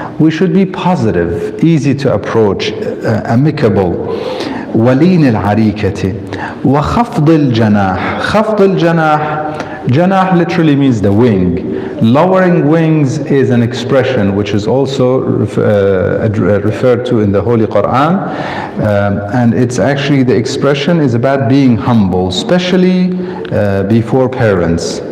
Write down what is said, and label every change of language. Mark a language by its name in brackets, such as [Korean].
[English] We should be positive, easy to approach, amicable. [Arabic] ولين العريكة وخفض الجناح. خفض الجناح, [English] janah literally means the wing. Lowering wings is an expression which is also referred to in the Holy Quran, and it's actually, the expression is about being humble, especially before parents.